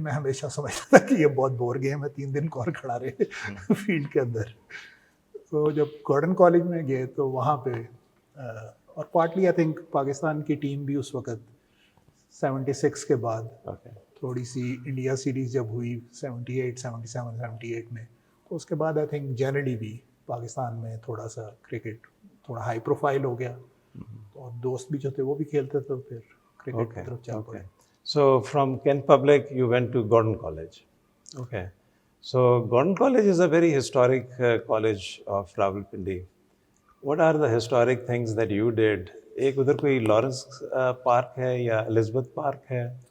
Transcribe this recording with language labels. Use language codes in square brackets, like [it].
[ur] میں ہمیشہ سمجھتا تھا کہ یہ بہت بور گیم ہے، 3 دن کون کھڑا رہے فیلڈ کے اندر۔ تو جب گارڈن کالج میں گئے تو وہاں پہ اور [en] partly I think [ur] پاکستان کی ٹیم بھی اس وقت 76 کے بعد تھوڑی سی انڈیا سیریز جب ہوئی 78 77 78 میں، تو اس کے بعد [en] I think generally [ur] بھی پاکستان میں تھوڑا سا کرکٹ تھوڑا ہائی پروفائل ہو گیا، اور دوست بھی جو تھے وہ بھی کھیلتے تھے، پھر کرکٹ کی طرف چل پڑے۔ [en] So from Kent Public you went to Gordon College. Okay. So Gordon College is a very historic college of Rawalpindi. What are the historic things that you did? [ur] ایک ادھر کوئی لارنس پارک ہے یا Elizabeth park ہے؟